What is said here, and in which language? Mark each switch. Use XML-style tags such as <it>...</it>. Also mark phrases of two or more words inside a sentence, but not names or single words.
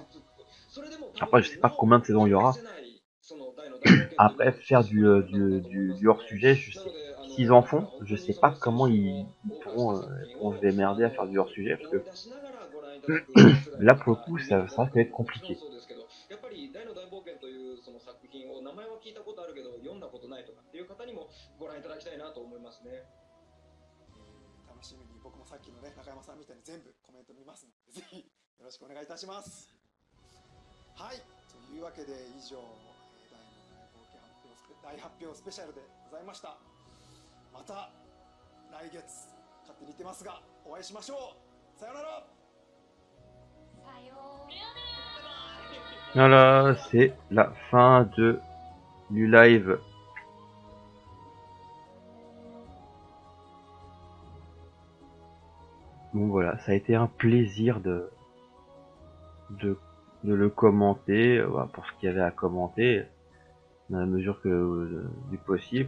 <fr>Après je sais pas combien de saisons il y aura. Après faire du hors sujet, je sais s'ils en font, je sais pas comment ils pourront se démerder à faire du hors sujet parce que là pour le coup ça risque d'être compliqué.</fr> <ja>楽しみに僕もさっきのね中山さんみたいに全部コメント見ますのでぜひよろしくお願いいたします。はい、というわけで以上大発表スペシャルでございました。また来月勝手に言ってますがお会いしましょう。さようなら。さよう</ja> <fr>Voilà, c'est la fin du live. Bon voilà, ça a été un plaisir de le commenter, pour ce qu'il y avait à commenter, dans la mesure que du possible.</fr>